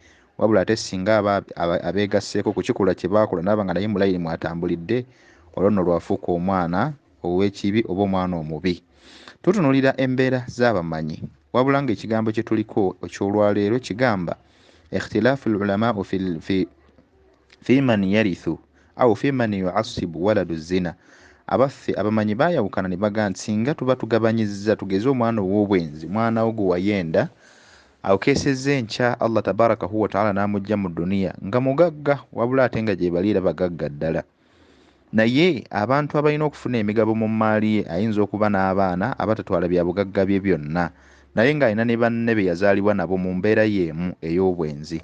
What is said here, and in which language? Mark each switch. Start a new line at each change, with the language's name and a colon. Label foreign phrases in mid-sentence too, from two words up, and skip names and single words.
Ganda: Wabula ate singa abeegasseeko ku kikolwa kye baakola n'aba nga naye mulayiri mwatambulidde, olwo nno lwafuuka omwana ow'ekibi oba omwana omubi. Tutunuulira embeera z'abamanyi, wabula ng'ekigambo kye tuliko eky'olwaleero kigamba
Arabic: اختلاف العلماء في من يرث أو في من يعصب ولد زنا.
Ganda: Abaffe abamanyi baayawukana ne bagaa nti singa tuba tugabanyizza, tugeze omwana ow'obwenzi, mwana wo gwe wayenda awukeesezza enkya Allah
Arabic: تبارك وتعالى
Ganda: n'amugja mu duniya nga mugagga, wabula ate nga gye baliira bagagga ddala. Naye abantu abalina okufuna emigabo mu maali ye, ayinza okuba n'abaana abatatwala bya bugagga bye byonna, naye ng'alina ne banne be yazaalibwa nabo mu mbeera y'emu ey'obwenzi.